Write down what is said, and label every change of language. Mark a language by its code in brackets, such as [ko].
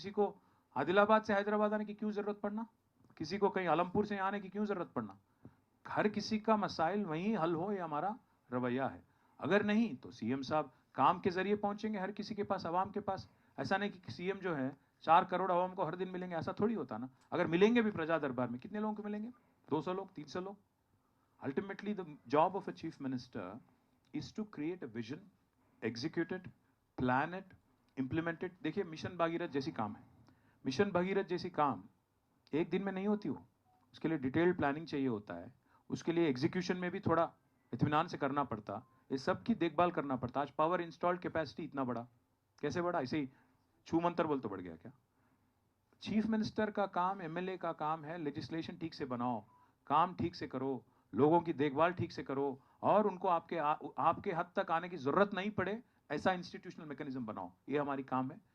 [hi] किसी को आदिलाबाद से हैदराबाद आने की क्यों ज़रूरत पड़ना? किसी को कहीं आलमपुर से आने की क्यों ज़रूरत पड़ना? हर किसी का मसाइल वहीं हल हो, ये हमारा रवैया है. अगर नहीं तो सीएम साहब काम के ज़रिए पहुँचेंगे हर किसी के पास, आवाम के पास. ऐसा नहीं कि सीएम जो है 4 करोड़ आवाम को हर दिन मिलेंगे, ऐसा थोड़ी होता ना. अगर मिलेंगे भी प्रजा दरबार में, कितने लोगों को मिलेंगे? 200 लोग, 300 लोग. [en] Ultimately, the job of a chief minister is to create a vision, execute it, plan it, implement it. [hi] देखिए मिशन भागीरथ जैसी काम है. मिशन भागीरथ जैसी काम एक दिन में नहीं होती हो. उसके लिए डिटेल्ड प्लानिंग चाहिए होता है. उसके लिए एग्जीक्यूशन में भी थोड़ा इत्मीनान से करना पड़ता. ये सब की देखभाल करना पड़ता. आज पावर इंस्टॉल्ड कैपेसिटी इतना बड़ा, कैसे बढ़ा? ऐसे ही छू मंतर बोल तो बढ़ गया क्या? चीफ मिनिस्टर का काम, एमएलए का काम है लेजिस्लेशन ठीक से बनाओ, काम ठीक से करो, लोगों की देखभाल ठीक से करो, और उनको आपके हद तक आने की ज़रूरत नहीं पड़े ऐसा इंस्टीट्यूशनल मैकेनिज्म बनाओ. ये हमारी काम है.